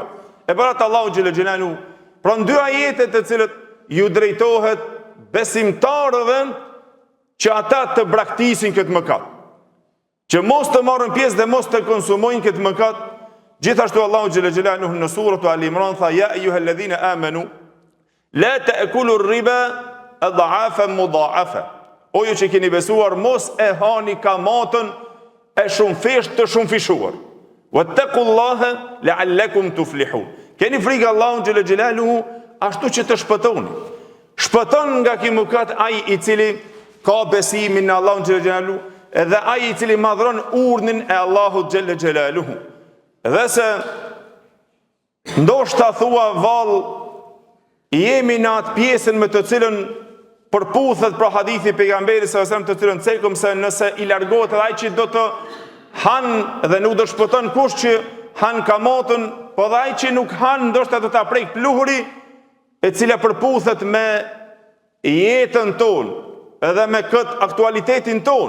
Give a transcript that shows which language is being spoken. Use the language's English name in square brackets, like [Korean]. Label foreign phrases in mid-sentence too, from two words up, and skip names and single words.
[Albanian] E parat Allahu [Arabic] جل جلاله, [Albanian] pra në 2 ajete të cilët ju drejtohet besimtarëve që ata të braktisin këtë mëkat, që mos të marrën pjesë dhe mos të konsumojnë këtë mëkat. Gjithashtu Allahu [Arabic] جل جلاله [Albanian] në surën Al Imran tha: [Arabic] "يا أيها الذين آمنوا لا تأكلوا الربا أضعافا مضاعفة." [Albanian] O ju që keni besuar, mos e hani kamatën e shumëfisht të shumëfishuar. [Arabic] "واتقوا الله لعلكم تفلحون." [Albanian] Keni frikë Allahun [Arabic] جل جلاله [Albanian] ashtu që të shpëtoni. Shpëton nga ky mëkat ai i cili ka besimin në Allahun [Arabic] جل جلاله, [Albanian] edhe ai i cili madhron urdhnin e Allahut [Arabic] جل جلاله. [Albanian] Dhe se ndoshta thua vallë, jemi në atë pjesën me të cilën përputhet pra hadithi pejgamberit [Arabic] صلى الله عليه وسلم, [Albanian] të cilën cekëm se nëse i largohet ai që do të han dhe nuk do shpëton kush që han kamatën, po dhe ai që nuk han ndoshta do ta prek pluhuri, e cila përputhet me jetën tonë edhe me këtë aktualitetin tonë.